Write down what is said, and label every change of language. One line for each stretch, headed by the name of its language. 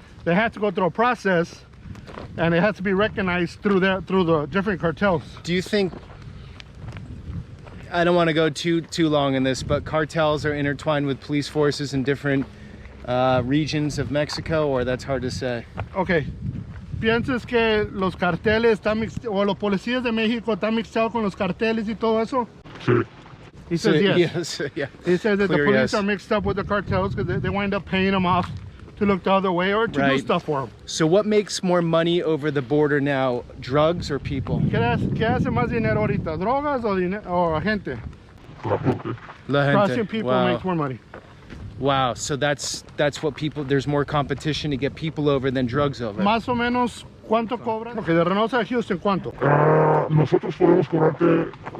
English: They have to go through a process, and it has to be recognized through the different cartels. Do you think, I don't want to go too long in this, but cartels are intertwined with police forces in different regions of Mexico, or that's hard to say? Okay.
Spanish: ¿Piensas que los carteles están o los policías de México están mixados con los carteles y todo eso? Sí.
English: He says yes. Yes. Yeah. He says that Clear the police yes. are mixed up with the cartels because they wind up paying them off to look the other way or to do Right. stuff for them. So what makes more money over the border now, drugs or people?
Spanish: ¿Qué hace más dinero ahorita? ¿Drogas o gente? La gente. La gente.
English: Crossing people Wow. makes more money. Wow, so that's what people, there's more competition to get people over than drugs over.
Spanish: Más o menos, ¿cuánto cobran? Ok, de Reynosa a Houston, ¿cuánto? Nosotros podemos cobrarte